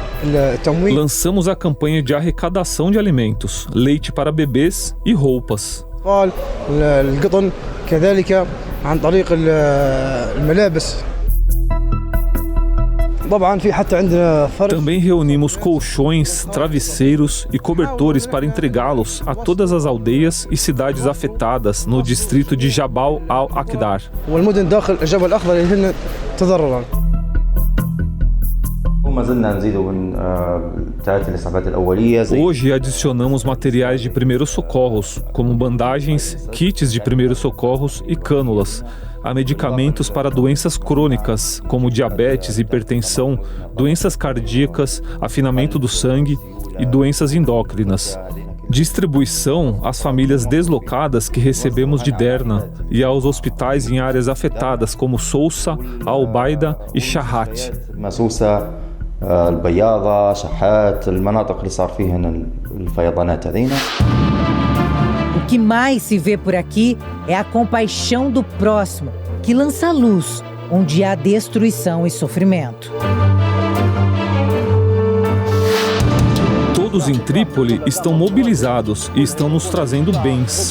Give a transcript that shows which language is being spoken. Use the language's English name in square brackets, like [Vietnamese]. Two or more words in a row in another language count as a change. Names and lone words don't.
[Portuguese] Lançamos a campanha de arrecadação de alimentos, leite para bebês e roupas. [Arabic] القطن كذلك عن طريق الملابس. [Portuguese] Também reunimos colchões, travesseiros e cobertores para entregá-los a todas as aldeias e cidades afetadas no distrito de Jabal al-Aqdar. Hoje adicionamos materiais de primeiros socorros, como bandagens, kits de primeiros socorros e cânulas, a medicamentos para doenças crônicas, como diabetes, hipertensão, doenças cardíacas, afinamento do sangue e doenças endócrinas. Distribuição às famílias deslocadas que recebemos de Derna e aos hospitais em áreas afetadas, como Sousa, Al-Baida e Shahat. [Arabic] البياضة شحات المناطق اللي صار فيها الفيضانات هذينا. [Portuguese] O que mais se vê por aqui é a compaixão do próximo, que lança luz onde há destruição e sofrimento. Todos em Trípoli estão mobilizados e estão nos trazendo bens.